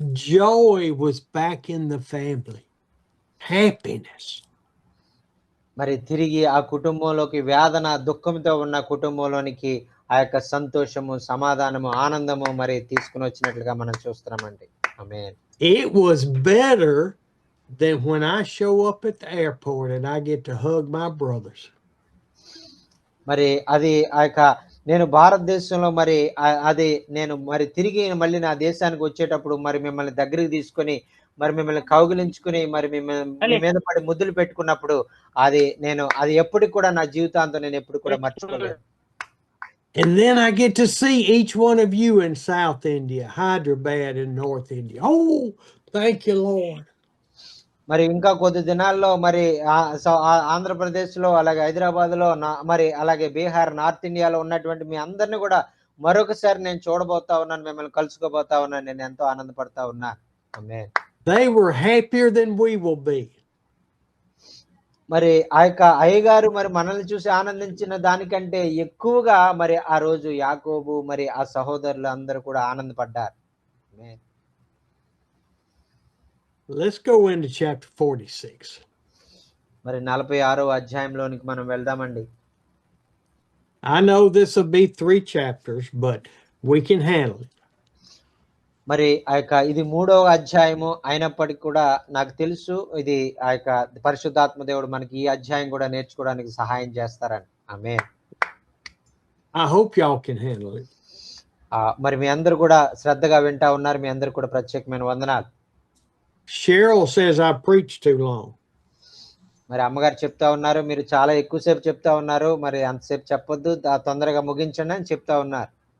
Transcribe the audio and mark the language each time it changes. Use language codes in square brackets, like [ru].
[en] Joy was back in the family. Happiness. [te] మరి తిరిగి ఆ కుటుంబంలోకి వేదన దుఃఖంతో ఉన్న కుటుంబంలోనికి ఆ యొక్క సంతోషము సమాధానము ఆనందము మరి తీసుకుని వచ్చినట్లుగా మనం చూస్తున్నామండి. ఆమేన్. [en] It was better than when I show up at the airport and I get to hug my brothers. [te] మరి అది ఆ యొక్క నేను భారతదేశంలో మరి అది నేను మరి తిరిగి మళ్ళీ నా దేశానికి వచ్చేటప్పుడు మరి మిమ్మల్ని దగ్గరికి తీసుకొని మరి మిమ్మల్ని కౌగిలించుకుని మరి మీ మీద పడి ముద్దులు పెట్టుకున్నప్పుడు అది ఎప్పటికి కూడా నా జీవితాంతం నేను ఎప్పుడు కూడా మర్చిపోలేను. [en] And then I get to see each one of you in South India, Hyderabad and North India. Oh, thank you, Lord. [te] మరి ఇంకా కొద్ది దినాల్లో మరి ఆంధ్రప్రదేశ్లో అలాగే హైదరాబాద్లో మరి అలాగే బీహార్ నార్త్ ఇండియాలో ఉన్నటువంటి మీ అందరిని కూడా మరొకసారి నేను చూడబోతా ఉన్నాను, మిమ్మల్ని కలుసుకోబోతా ఉన్నాను. నేను ఎంతో ఆనందపడతా ఉన్నా. ఆమేన్. [en] They were happier than we will be. [te] మరి ఆ యొక్క అయ్యగారు మరి మనల్ని చూసి ఆనందించిన దానికంటే ఎక్కువగా మరి ఆ రోజు యాకోబు మరి ఆ సహోదరులు అందరూ కూడా ఆనందపడ్డారు. ఆమేన్. [en] Let's go into chapter 46. [te] మరి 46వ అధ్యాయంలోనికి మనం వెళ్దామండి. [en] I know this will be 3 chapters, but we can handle it. [te] మరి ఆ యొక్క ఇది 3వ అధ్యాయము అయినప్పటికీ కూడా నాకు తెలుసు ఇది ఆ యొక్క పరిశుద్ధాత్మ దేవుడు మనకి ఈ అధ్యాయం కూడా నేర్చుకోవడానికి సహాయం చేస్తారని. ఆమేన్. [en] I hope y'all can handle it. [te] మరి మీ అందరూ కూడా శ్రద్ధగా వింటా ఉన్నారు. మీ అందరూ కూడా ప్రత్యేకమైన వందనాలు. [en] Cheryl says I preach too long. [te] మరి అమ్మగారు చెప్తా ఉన్నారు, మీరు చాలా ఎక్కువసేపు చెప్తా ఉన్నారు, మరి అంతసేపు చెప్పొద్దు, తొందరగా ముగించండి అని చెప్తా ఉన్నారు.